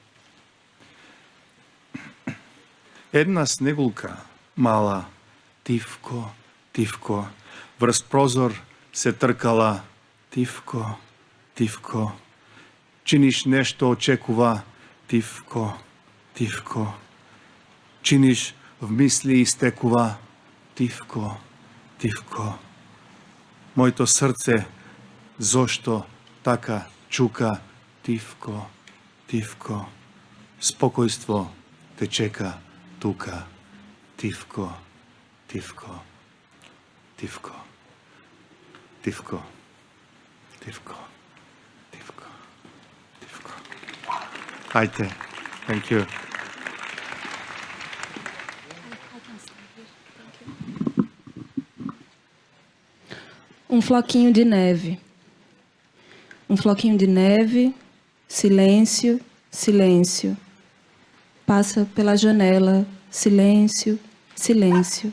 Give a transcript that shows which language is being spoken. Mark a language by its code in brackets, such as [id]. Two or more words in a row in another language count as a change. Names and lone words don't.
[mk] Една снегулка мала, тивко, тивко, врз прозор се тркала, тивко, тивко. Чиниш нешто очекува, тивко, тивко. Чиниш в мисли истекува, тивко, тивко. Моето срце, зошто така čuka, tивко, tивко. Spokojstvo te čeka tuka, tивко, tивко, tивко, tивко, tивко, tивко, tивко. Ajte, [en] thank you. [pt] Floquinho de neve. Floquinho de neve, silêncio, silêncio. Passa pela janela, silêncio, silêncio.